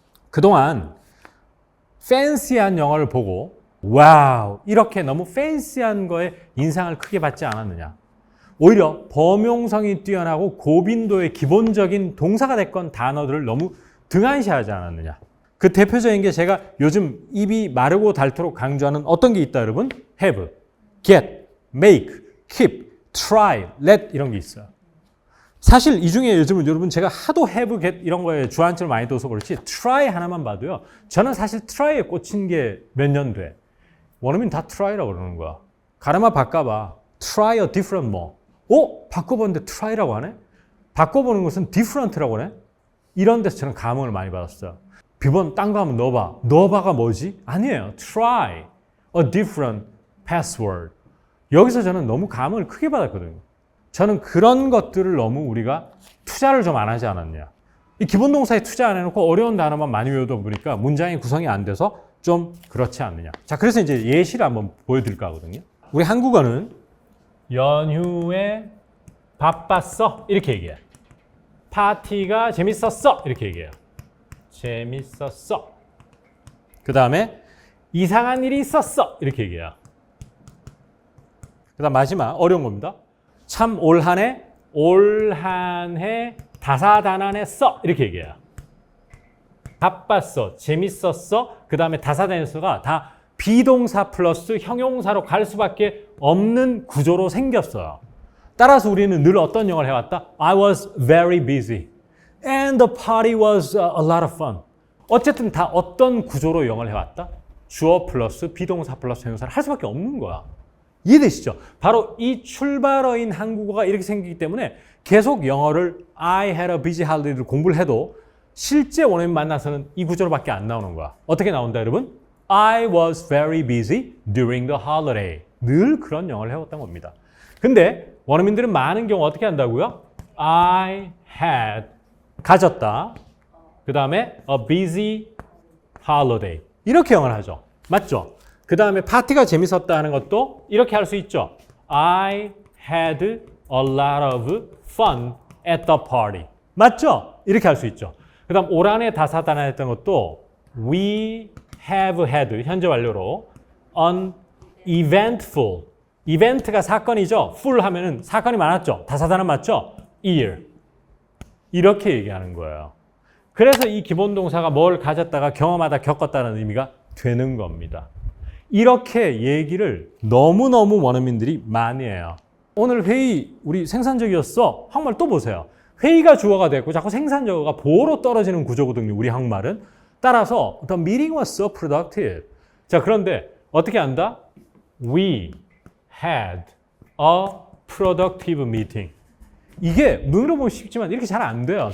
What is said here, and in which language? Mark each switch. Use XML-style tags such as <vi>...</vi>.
<ko>그동안 팬시한 영어를 보고 와우 이렇게 너무 팬시한 거에 인상을 크게 받지 않았느냐. 오히려 범용성이 뛰어나고 고빈도의 기본적인 동사가 됐건 단어들을 너무 등한시하지 않았느냐. 그 대표적인 게 제가 요즘 입이 마르고 닳도록 강조하는 어떤 게 있다 여러분? have, get, make, keep, try, let 이런 게 있어요. 사실 이 중에 요즘은 여러분 제가 하도 have, get 이런 거에 주안점을 많이 둬서 그렇지 try 하나만 봐도요. 저는 사실 try에 꽂힌 게 몇 년 돼. 원어민 다 try라고 그러는 거야. 가르마 바꿔봐.</ko> <en>try a different more.</en> <ko>바꿔봤는데 try라고 하네? 바꿔보는 것은 different라고 하네? 이런 데서 저는 감흥을 많이 받았어요. 비번 딴 거 하면 넣어봐. 넣어봐가 뭐지? 아니에요.</ko> <en>try a different password.</en> <ko>여기서 저는 너무 감흥을 크게 받았거든요. 저는 그런 것들을 너무 우리가 투자를 좀 안 하지 않았냐. 이 기본 동사에 투자 안 해놓고 어려운 단어만 많이 외우다 보니까 문장의 구성이 안 돼서 좀 그렇지 않느냐. 자, 그래서 이제 예시를 한번 보여드릴까 하거든요. 우리 한국어는 연휴에 바빴어 이렇게 얘기해. 파티가 재밌었어 이렇게 얘기해요. 재밌었어. 그 다음에 이상한 일이 있었어 이렇게 얘기해요. 그 다음 마지막 어려운 겁니다. 참 올 한 해 다사다난했어 이렇게 얘기해요. 바빴어, 재밌었어, 그 다음에 다사다난했어가 다 비동사 플러스 형용사로 갈 수밖에 없는 구조로 생겼어요. 따라서 우리는 늘 어떤 영어를 해왔다?</ko> <en>I was very busy and the party was a lot of fun.</en> <ko>어쨌든 다 어떤 구조로 영어를 해왔다? 주어 플러스 비동사 플러스 형용사를 할 수밖에 없는 거야. 이해되시죠? 바로 이 출발어인 한국어가 이렇게 생기기 때문에 계속 영어를</ko> <en>I had a busy holiday</en> <ko>를 공부를 해도 실제 원어민 만나서는 이 구조로밖에 안 나오는 거야. 어떻게 나온다 여러분?</ko> <en>I was very busy during the holiday.</en> <ko>늘 그런 영어를 해왔던 겁니다. 근데 원어민들은 많은 경우 어떻게 한다고요?</ko> <en>I had</en> <ko>가졌다. 그 다음에</ko> <en>a busy holiday.</en> <ko>이렇게 영어를 하죠. 맞죠? 그 다음에 파티가 재밌었다 하는 것도 이렇게 할 수 있죠.</ko> <en>I had a lot of fun at the party.</en> <ko>맞죠? 이렇게 할 수 있죠.</ko> <en>그 다음 올 한해 다사다난했던 것도 We have had</en> <ko>현재 완료로</ko> <en>an eventful.</en> <ko>이벤트가 사건이죠. full 하면은 사건이 많았죠. 다사다난 맞죠? year. 이렇게 얘기하는 거예요. 그래서 이 기본 동사가 뭘 가졌다가 경험하다 겪었다는 의미가 되는 겁니다. 이렇게 얘기를 너무너무 원어민들이 많이 해요. 오늘 회의 우리 생산적이었어. 한국말 또 보세요. 회의가 주어가 됐고 자꾸 생산적어가 보어로 떨어지는 구조거든요. 우리 한국말은. 따라서</ko> <en>the meeting was so productive.</en> <ko>자, 그런데 어떻게 한다?</ko> <en>We had a productive meeting.</en> <ko>이게 눈으로 보면 쉽지만 이렇게 잘 안 돼요.</ko>